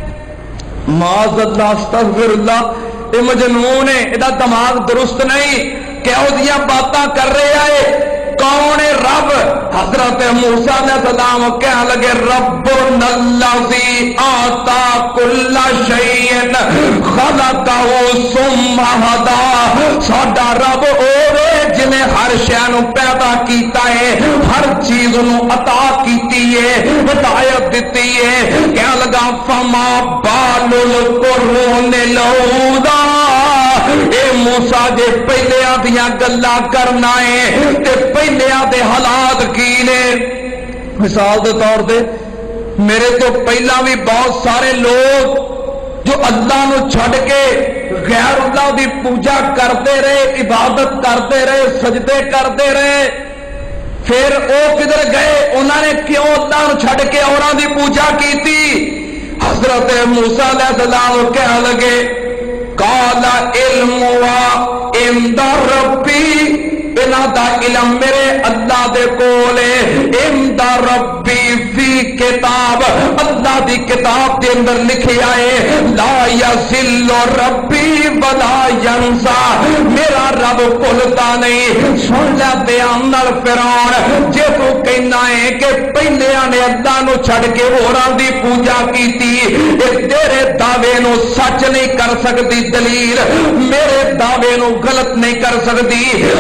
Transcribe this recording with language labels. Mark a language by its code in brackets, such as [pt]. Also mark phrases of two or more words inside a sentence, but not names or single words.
[ar] معاذ الله أستغفر الله, [ur] یہ مجنون ہے, [pa] ਇਹਦਾ ਦਿਮਾਗ਼ ਦਰੁਸਤ ਨਹੀਂ, ਕਿਆ ਦੀਆਂ ਬਾਤਾਂ ਕਰ ਰਿਹਾ ਹੈ। ਕੌਣ ਹੈ ਰੱਬ? ਹਜ਼ਰਤ ਮੂਸਾ ਅਲੈਹਿੱਸਲਾਮ ਕਹਿ ਲੱਗੇ [ar] ربنا الذي أعطى كل شيء خلقه ثم هدى, [pa] ਸਾਡਾ ਰੱਬ ਓਵੇ ਜਿਨ੍ਹੇ ਹਰ ਸ਼ੈ ਨੂੰ ਪੈਦਾ ਕੀਤਾ ਹੈ, ਹਰ ਚੀਜ਼ ਨੂੰ ਅਤਾ ਕੀਤੀ ਹੈ, ਹਿਦਾਇਤ ਦਿੱਤੀ ਹੈ। ਕਹਿ ਲੱਗਾ [ar] فما بال القرون الأولى, [pa] ਐ ਮੂਸਾ ਜੇ ਪਹਿਲੀਆਂ ਦੀਆਂ ਗੱਲਾਂ ਕਰਨਾ ਹੈ ਤੇ ਪਹਿਲੀਆਂ ਦੇ ਹਾਲਾਤ ਕੀ ਨੇ। [ur] مثال کے طور پے میرے تو پہلا بھی بہت سارے لوگ جو [pa] ਅੱਲਾਹ ਨੂੰ ਛੱਡ ਕੇ [ur] غیر اللہ کی پوجا کرتے رہے، عبادت کرتے رہے، سجدے کرتے رہے، پھر وہ کدھر گئے، انہوں نے کیوں [pa] ਅੱਲਾਹ ਨੂੰ ਛੱਡ ਕੇ ਔਰਾਂ ਦੀ [ur] پوجا کی تھی. [pa] ਹਜ਼ਰਤ ਮੂਸਾ ਅਲੈਹਿੱਸਲਾਮ ਕਹਿ ਲੱਗੇ [ar] قال علمها عند ربي, [pa] ਇਨ੍ਹਾਂ ਦਾ ਇਲਮ ਮੇਰੇ ਅੱਲਾਹ ਦੇ ਕੋਲ ਹੈ, [ar] عند ربي في كتاب, [pa] ਅੱਲਾਹ ਦੀ ਕਿਤਾਬ ਕੇ ਅੰਦਰ ਲਿਖਿਆ ਹੈ, [ar] لا يضل ربي ولا ينسى, [pa] ਮੇਰਾ ਰੱਬ ਭੁੱਲਦਾ ਨਹੀਂ। ਸੁਣ ਲੈ ਧਿਆਨ ਨਾਲ ਫ਼ਿਰਔਨ, ਜੇ ਤੂੰ ਕਹਿਣਾ ਹੈਂ ਕਿ ਪਹਿਲੀਆਂ ਨੇ ਅੱਲਾਹ ਨੂੰ ਛੱਡ ਕੇ ਹੋਰਾਂ ਦੀ ਪੂਜਾ ਕੀਤੀ, ਤੇਰੇ ਦਾਵੇ ਨੂੰ ਸੱਚ ਨਹੀਂ ਕਰ ਸਕਦੀ ਦਲੀਲ, ਮੇਰੇ ਦਾਵੇ ਨੂੰ ਗ਼ਲਤ ਨਹੀਂ ਕਰ ਸਕਦੀ।